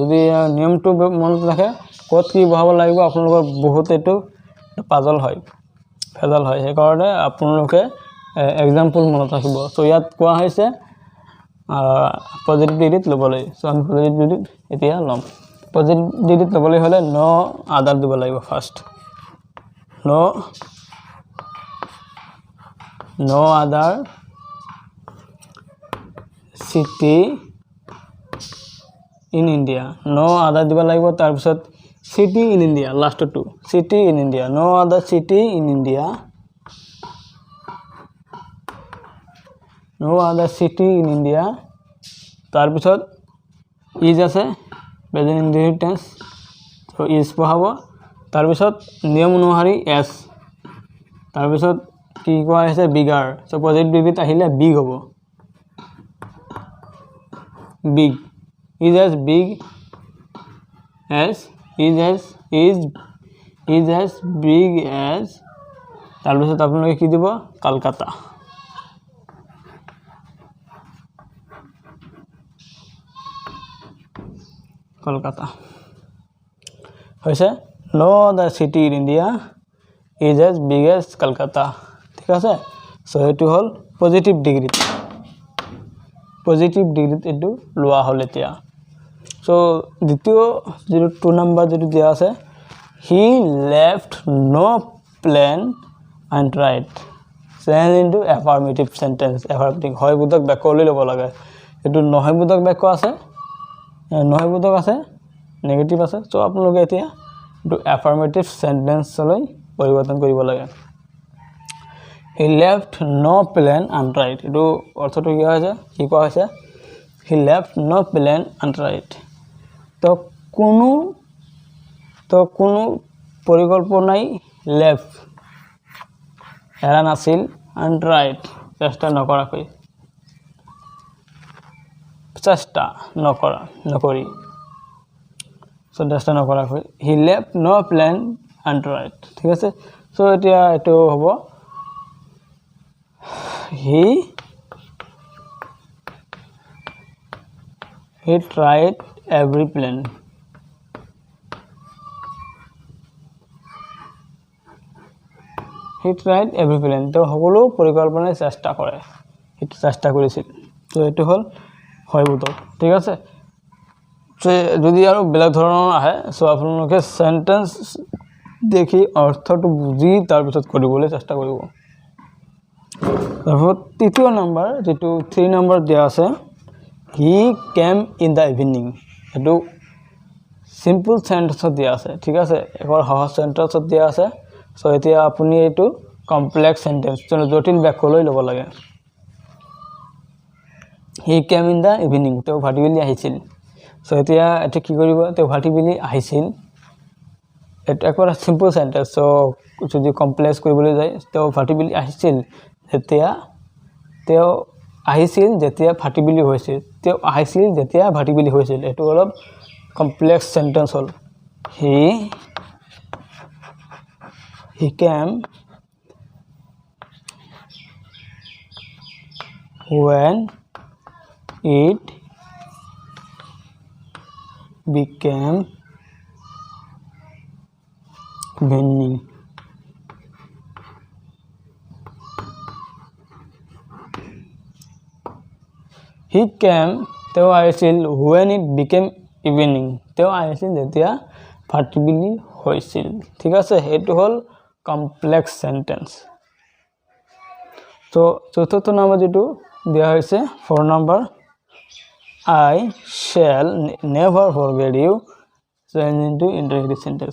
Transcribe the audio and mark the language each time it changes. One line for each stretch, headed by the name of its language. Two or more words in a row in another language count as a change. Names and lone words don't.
Assamese: যদি নিয়মটো মনত ৰাখে ক'ত কি বহাব লাগিব আপোনালোকৰ বহুত এটো পাজল হয় ফেজাল হয়। সেই কাৰণে আপোনালোকে এক্সাম্পল মনত ৰাখিব। সো ইয়াত কোৱা হৈছে
English: positive degree
Assamese: ল'ব লাগিব। সো আমি
English: positive degree
Assamese: এতিয়া ল'ম।
English: positive degree
Assamese: ল'বলৈ হ'লে
English: no other
Assamese: দিব লাগিব।
English: ফাৰ্স্ট no other city in India. No other
Assamese: দিব লাগিব। তাৰ পিছত
English: city in India last to city in India. No other city in India. No other city in India.
Assamese: তাৰ পিছত is আছে
English: present indefinite tense.
Assamese: সো is বহাব। তাৰ পিছত নিয়ম অনুসৰি s। তাৰ পিছত কি কোৱা হৈছে বিগাৰ। সো
English: positive degree
Assamese: আহিলে বিগ হ'ব। বিগ
English: is as big as is as big as
Assamese: তাৰ পিছত আপোনালোকে কি দিব কলকাতা।
English: কলকাতা হৈছে no other city in India is as big as Kolkata.
Assamese: ঠিক আছে, সো এটো হল পজিটিভ ডিগ্ৰী।
English: positive degree
Assamese: এটো লোৱা হল এতিয়া।
English: সো
Assamese: দ্বিতীয় যেটো 2 নাম্বার যেটো দিয়া আছে
English: he left no plan and right change into affirmative sentence.
Assamese: affirmative হয় বোধক বাক্য লৈ ল'ব লাগে। এটো নহয় বোধক বাক্য আছে নহয় বোধক আছে নেগেটিভ আছে। সো আপোনালোকে এতিয়া এটো
English: affirmative sentence
Assamese: লৈ পৰিৱৰ্তন কৰিব লাগে।
English: he left no plan untried.
Assamese: এটো অৰ্থটো কি হৈছে কি কোৱা হৈছে
English: he left no plan untried.
Assamese: তো কোনো পৰিকল্পনাই left এৰা নাছিল untried চেষ্টা নকৰাকৈ নকৰি সো চেষ্টা নকৰাকৈ
English: he left no plan untried.
Assamese: ঠিক আছে, সো এতিয়া এটো হ'ব
English: he tried every plan. He tried every plan.
Assamese: তো সকলো পৰিকল্পনাৰ চেষ্টা কৰে, সেইটো চেষ্টা কৰিছিল। তো এইটো হ'ল হয় বোধক, ঠিক আছে। যদি আৰু বেলেগ ধৰণৰ আহে সো আপোনালোকে সেন্টেন্স দেখি অৰ্থটো বুজি তাৰ পিছত কৰিবলৈ চেষ্টা কৰিব। তাৰপিছত তৃতীয় নম্বৰ যেটো 3 নম্বৰ দিয়া আছে,
English: he came in the evening।
Assamese: এটো
English: simple sentence
Assamese: দিয়া আছে, ঠিক আছে, একৰ সহজ সেন্টেন্সত দিয়া আছে। সো এতিয়া আপুনি এটো
English: complex sentence
Assamese: জটিল বাক্যলৈ ল'ব লাগে।
English: he came in the evening,
Assamese: তো ভাটিবেলি আহিছিল। সো এতিয়া এটা কি কৰিব, তো ভাটিবেলি আহিছিল, এটা একবাৰ
English: simple sentence.
Assamese: সো যদি কমপ্লেক্স কৰিবলৈ যায়, তো ভাটিবেলি আহিছিল যেতিয়া, তেওঁ আহিছিল যেতিয়া ভাটিবেলি হৈছিল, তেওঁ আহিছিল যেতিয়া ভাটিবেলি হৈছিল। এটো অলপ
English: complex sentence
Assamese: হ'ল।
English: he came when it became evening। he came,
Assamese: তেওঁ আহিছিল
English: when it became evening,
Assamese: তেওঁ আহিছিল যেতিয়া ভাটিবেলি হৈছিল, ঠিক আছে। এইটো হ'ল
English: complex sentence.
Assamese: তো চতুৰ্থ নম্বৰ যেটো দিয়া হৈছে 4 নম্বৰ,
English: I shall never forget you change into interrogative sentence।